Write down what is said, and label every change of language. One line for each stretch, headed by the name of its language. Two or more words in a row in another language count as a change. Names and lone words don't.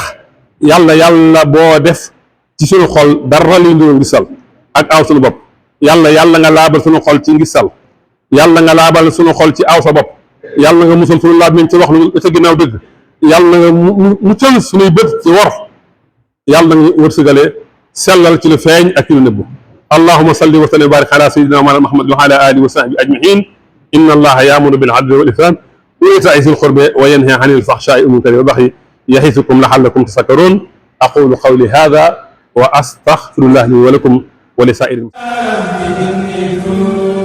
Wolof: yàlla boo def ci suñu xol dara luy nduru ngisal ak aw suñu bopp. yàlla nga laabal suñu xol ci ngisal, yàlla nga laabal suñu xol ci aw sa bopp, yàlla nga musal suñu laab ci wax lu ca ginnaaw dëgg, yàlla nga muccal suñuy bët ci wor, yàlla nga wërsëgale sellal ci lu feeñ ak ci lu nëbbu.
Arabic: اللهم صل وسلم وبارك على سيدنا محمد وعلى آله وصحبه أجمعين. إن الله يأمر بالعدل والإحسان وإيتاء ذي القربى وينهى عن الفحشاء والمنكر والبغي يعظكم لعلكم تذكرون. أقول قولي هذا وأستغفر الله لي ولكم ولسائر المسلمين.